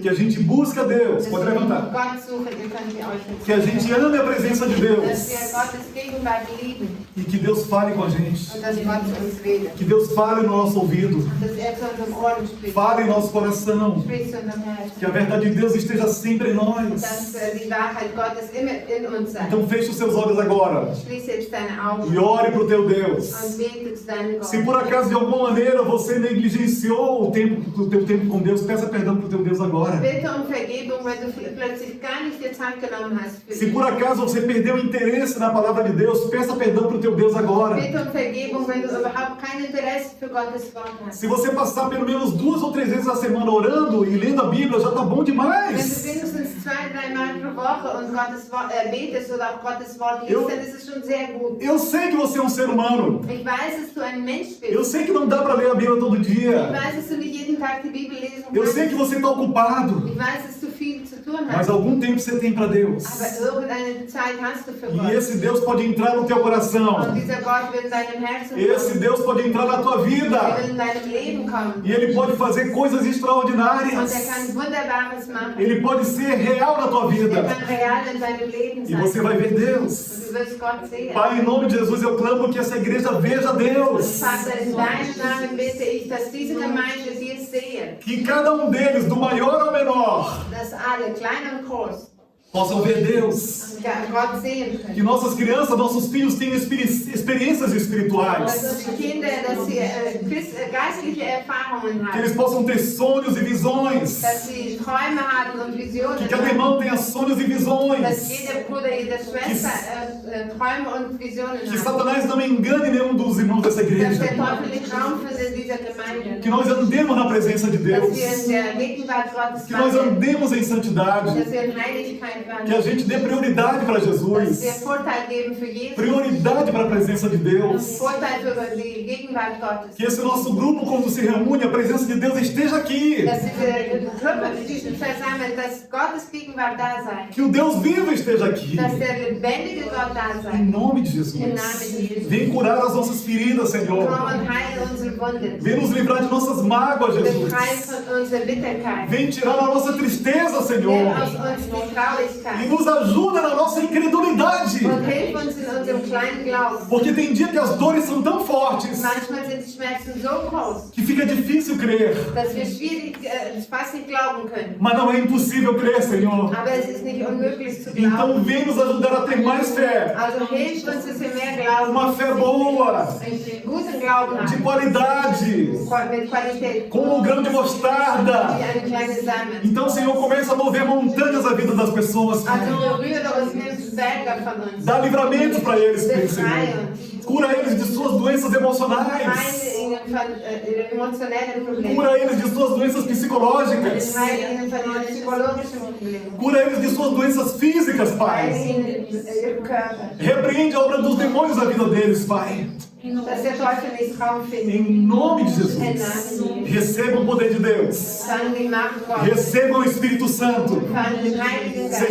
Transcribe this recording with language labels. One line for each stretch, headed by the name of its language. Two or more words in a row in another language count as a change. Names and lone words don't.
Portuguese: Que a gente busque a Deus.
German: Dass
Portuguese: Pode
German: wir
Portuguese: levantar.
German: Gott suchen, ihr könnt ihr euch jetzt
Portuguese: Que a gente ame a presença de
German: dass
Portuguese: Deus.
German: wir Gottes Gegenwart lieben
Portuguese: E que Deus fale com a gente.
German: und dass Gott zu uns redet.
Portuguese: Que Deus fale no nosso ouvido.
German: Dass zu unserem Ohren spricht.
Portuguese: Fale em nosso coração.
German: Spricht zu unserem Herzen.
Portuguese: Que a verdade de Deus esteja sempre em nós.
German: Dass die Wahrheit Gottes immer in uns sei.
Portuguese: Então feche os seus olhos agora.
German: Schließ jetzt deine Augen
Portuguese: E ore para o teu Deus.
German: und bete zu deinem
Portuguese: Se
German: Gott.
Portuguese: por acaso de alguma maneira você negligenciou o teu tempo com Deus, peça perdão para o teu Deus agora.
German: Bitte um Vergebung, weil du plötzlich gar nicht dir Zeit genommen hast für
Portuguese: Se
German: dich.
Portuguese: por acaso você perdeu o interesse na palavra de Deus, peça perdão para o teu Deus agora.
German: Bitte um Vergebung, wenn du überhaupt kein Interesse für Gottes Wort hast.
Portuguese: Se você passar pelo menos 2 ou 3 vezes na semana orando e lendo a Bíblia, já está bom
German: Wenn du
Portuguese: demais.
German: wenigstens 2, 3 Mal pro Woche und Gottes Wort betest oder auch Gottes Wort liest, dann ist es schon sehr gut.
Portuguese: Eu sei que você é um ser humano.
German: Ich weiß, dass du ein Mensch
Portuguese: Eu
German: bist.
Portuguese: sei que não dá para ler a Bíblia todo
German: Ich
Portuguese: dia.
German: weiß, dass du nicht jeden Tag die Bibel lesen
Portuguese: Eu sei
German: kannst.
Portuguese: que você está ocupado.
German: Ich weiß, dass du viel zu tun
Portuguese: Mas
German: hast.
Portuguese: algum tempo você tem para Deus.
German: Aber irgendeine Zeit hast du für
Portuguese: E
German: Gott.
Portuguese: esse Deus pode entrar no teu coração.
German: Und dieser Gott wird in deinem Herzen
Portuguese: Esse
German: kommen.
Portuguese: Deus pode entrar na tua
German: Er
Portuguese: vida.
German: will in deinem Leben kommen.
Portuguese: E Ele pode fazer coisas
German: Und er
Portuguese: extraordinárias.
German: kann Wunderbares machen.
Portuguese: Ele pode ser real na tua
German: Er
Portuguese: vida.
German: kann real in deinem Leben
Portuguese: E você
German: sein.
Portuguese: vai ver Deus.
German: Und du wirst Gott sehen.
Portuguese: Pai, em nome de Jesus, eu clamo que essa igreja veja Deus.
German: Vater, in deinem Namen bitte ich, dass diese Gemeinde dir sehe.
Portuguese: Que cada um deles, do maior ao menor,
German: Dass alle, klein und groß,
Portuguese: possam ver Deus.
German: Gott sehen
Portuguese: Que
German: können.
Portuguese: nossas crianças, nossos filhos tenham experiências
German: Dass
Portuguese: espirituais.
German: unsere Kinder, dass sie geistliche Erfahrungen
Portuguese: Que
German: haben.
Portuguese: eles possam ter sonhos e visões.
German: Dass sie Träume haben und Visionen
Portuguese: Que cada
German: haben.
Portuguese: irmão tenha sonhos e
German: Dass
Portuguese: visões.
German: jeder Bruder, jede Schwester Träume und Visionen
Portuguese: Que
German: hat.
Portuguese: Satanás não engane nenhum dos irmãos dessa
German: Dass
Portuguese: igreja.
German: der Teufel nicht Raum findet in dieser Gemeinde.
Portuguese: Que nós andemos na presença de
German: Dass
Portuguese: Deus.
German: wir in der Gegenwart Gottes
Portuguese: Que nós
German: wandeln.
Portuguese: andemos em santidade.
German: Dass wir in Heiligkeit
Portuguese: Que a
German: wandeln.
Portuguese: gente dê prioridade para
German: Dass wir
Portuguese: Jesus.
German: Vorteil geben für Jesus.
Portuguese: Prioridade para a presença de Deus.
German: Vorteil für die Gegenwart Gottes.
Portuguese: Que esse nosso grupo, quando se reúne, a presença de Deus esteja aqui.
German: Dass diese Gruppe, die sich versammelt, dass Gottes Gegenwart da sei.
Portuguese: Que o Deus vivo esteja aqui.
German: Dass der lebendige Gott da sei.
Portuguese: Em nome de
German: Im
Portuguese: Jesus.
German: Namen de Jesus.
Portuguese: Vem curar as nossas feridas, Senhor.
German: Komm und heile unsere Wunden.
Portuguese: Vem nos livrar de nossas mágoas, Jesus.
German: Befreie von unserer Bitterkeit.
Portuguese: Vem tirar a nossa tristeza,
German: Nimm
Portuguese: Senhor.
German: aus uns die
Portuguese: E
German: Traurigkeit.
Portuguese: nos ajuda na nossa incredulidade.
German: Und hilf uns in unserem kleinen Glauben.
Portuguese: Porque tem dia que as dores são tão fortes
German: Manchmal sind die Schmerzen so groß,
Portuguese: que fica difícil crer.
German: dass wir fast nicht glauben können.
Portuguese: Mas não é impossível crer, Senhor.
German: Aber es ist nicht unmöglich zu glauben.
Portuguese: Então vem nos ajudar a ter mais fé.
German: Also hilf uns, dass wir mehr glauben.
Portuguese: Uma fé boa,
German: Einen guten Glauben
Portuguese: de
German: haben.
Portuguese: qualidade,
German: Mit Qualität.
Portuguese: como um grão de mostarda.
German: Wie eine kleine Samen.
Portuguese: Então, Senhor, começa a mover montanhas na vida das pessoas. Pai.
German: Also berühre uns, nimm Berge von uns.
Portuguese: Dá livramento para eles, Senhor.
German: Befreie uns.
Portuguese: Cura eles de suas doenças emocionais.
German: Heile ihnen von ihren emotionellen Problemen.
Portuguese: Cura eles de suas doenças psicológicas.
German: Heile ihnen von ihren psychologischen Problemen.
Portuguese: Cura eles de suas doenças físicas,
German: Heile
Portuguese: Pai.
German: ihnen ihren Körper.
Portuguese: Repreende a obra dos demônios na vida deles, Pai.
German: Dass der Teufel nicht Raum findet.
Portuguese: Em nome de Em Jesus. nome de Jesus. Recebam o poder de Deus.
German: Empfangen die Macht Gottes.
Portuguese: Recebam o Espírito Santo.
German: Empfangen den Heiligen Geist.